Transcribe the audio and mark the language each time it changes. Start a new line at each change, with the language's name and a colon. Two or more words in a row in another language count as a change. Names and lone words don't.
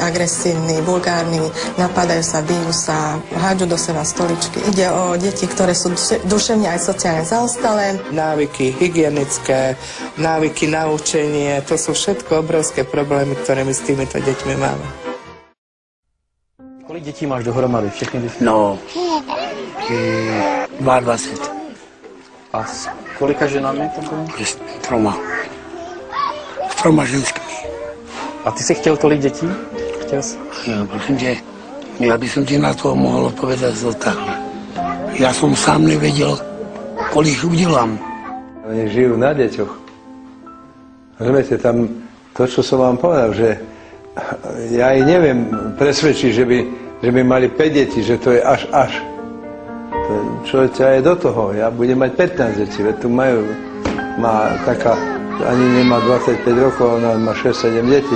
Slovak: Agresívni, vulgárni, napadajú sa, bijú sa, hádžu do seba stoličky. Ide o deti, ktoré sú duševne aj sociálne zaostalé. Návyky hygienické, návyky na učenie, to sú všetko obrovské problémy, ktoré my s týmito deťmi máme.
Czech: Kolik detí máš dohromady? Všechny děti? No, 22. A s kolika ženami to bylo? S 3 ženskými. A ty si chtěl tolik dětí? Chtěl jsi? Prosím tě, já bych ti na to mohl odpovědět tak. Já jsem sám nevěděl, kolik udělám.
Slovak: Oni žijú na deťoch. Rozumiete, tam to, čo som vám povedal, že ja ich neviem presvedčiť, že by mali 5 detí, že to je až. Čo ťa je do toho? Ja budem mať 15 detí, veď tu má taká, ani nemá 25 rokov, ona má 6-7 detí.